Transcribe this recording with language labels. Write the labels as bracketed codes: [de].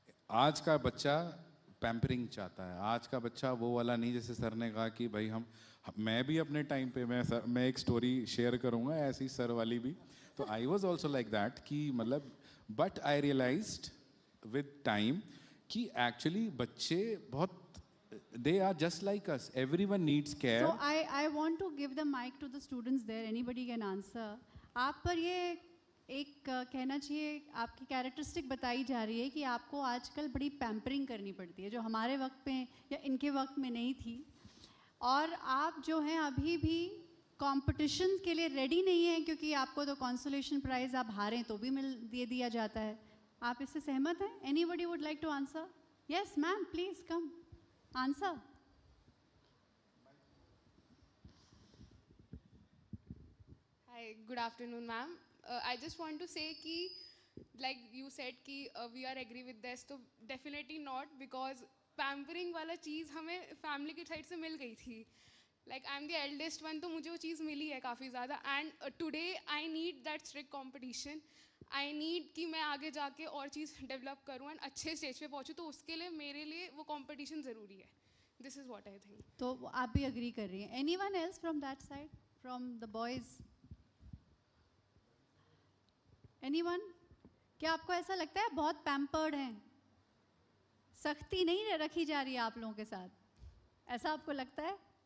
[hi] आज का बच्चा पैम्परिंग चाहता है, आज का बच्चा वो वाला नहीं, जैसे सर ने कहा कि भाई मैं भी अपने टाइम पे, मैं एक स्टोरी शेयर करूँगा ऐसी सर वाली भी, तो [en] I was also like that [hi] कि मतलब, [en] but I realised with time [hi] कि एक्चुअली बच्चे बहुत, [en] they are just like us, everyone needs care. So I want to give the mic to the students there, anybody can answer. [hi] आप पर ये एक कहना चाहिए, आपकी कैरेक्टरिस्टिक बताई जा रही है कि आपको आजकल बड़ी पैम्परिंग करनी पड़ती है, जो हमारे वक्त में या इनके वक्त में नहीं थी, और आप जो हैं अभी भी कंपटीशन के लिए रेडी नहीं हैं, क्योंकि आपको तो कंसोलेशन प्राइज, आप हारें तो भी दिया जाता है। आप इससे सहमत हैं? [en] Anybody would like to answer? Yes ma'am, please come answer. Hi, good afternoon, ma'am. I just want to say कि like you said कि we are agree with this, तो definitely not, because pampering वाला चीज़ [hi] हमें family की side से मिल गई थी। [en] Like I'm the eldest one, [hi] तो मुझे वो चीज़ मिली है काफ़ी ज़्यादा, [en] and today I need that strict competition. I need [hi] कि मैं आगे जाके और चीज़ डेवलप करूँ एंड अच्छे स्टेज पे पहुँचूँ, तो उसके लिए मेरे लिए वो कंपटीशन ज़रूरी है। [en] This is what I think. [hi] तो आप भी अग्री कर रही हैं? [en] Anyone else from that side, from the boys? [hi] Anyone? क्या आपको ऐसा लगता है बहुत पैम्पर्ड हैं, सख्ती नहीं रखी जा रही है आप लोगों के साथ, ऐसा आपको लगता है?